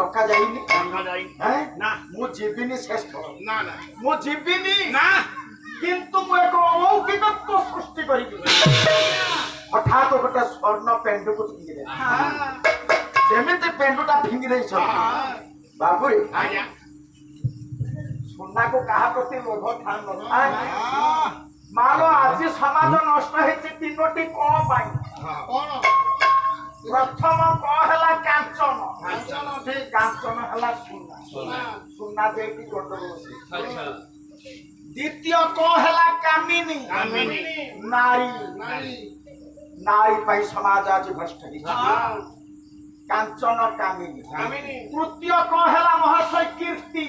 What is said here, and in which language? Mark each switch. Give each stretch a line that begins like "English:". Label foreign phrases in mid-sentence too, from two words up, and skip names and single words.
Odia: ଯାଇନି হ্যাঁ
Bangla: না
Odia: ମୁଁ ଯିବିନି ଶ୍ରେଷ୍ଠ
Bangla: না না
Odia: ମୁଁ ଯିବିନି
Bangla: না
Odia: କିନ୍ତୁ ମୁଁ ଏକ ଅଲୌକିକତ୍ଵ ସୃଷ୍ଟି କରିବି ହଠାତ୍ ଗୋଟେ ସ୍ୱର୍ଣ୍ଣ ପେଣ୍ଡୁକୁ ଫିଙ୍ଗିଦେବି ଯେମିତି ପେଣ୍ଡୁଟା ଫିଙ୍ଗି ଦେଇଛନ୍ତି ବାବୁରେ ଆଜ୍ଞା ସୁନାକୁ କାହା ପ୍ରତି ଲୋଭ ଥାଏ ମାଲ ଆଜି ସମାଜ ନଷ୍ଟ ହେଇଛି ତିନୋଟି କଣ ପାଇଁ
Bangla: কোন
Odia: ପ୍ରଥମ କଣ ହେଲା କାଞ୍ଚନ
Bangla: কাঞ্চন ঠিক
Odia: କାଞ୍ଚନ ହେଲା ସୁନା
Bangla: সোনা
Odia: ସୁନା ଦେଇକି ଗଣ୍ଡଗୋଳ ସେ
Bangla: আচ্ছা
Odia: ଦ୍ୱିତୀୟ କଣ ହେଲା କାମିନୀ
Bangla: কামিনী
Odia: ନାରୀ
Bangla: নারী
Odia: ନାରୀ ପାଇଁ ସମାଜ ଆଜି ଭ୍ରଷ୍ଟ ହେଇଛି
Bangla: হ্যাঁ
Odia: କାଞ୍ଚନ କାମିନୀ
Bangla: কামিনী
Odia: ତୃତୀୟ କଣ ହେଲା ମହାଶୟ କୀର୍ତ୍ତି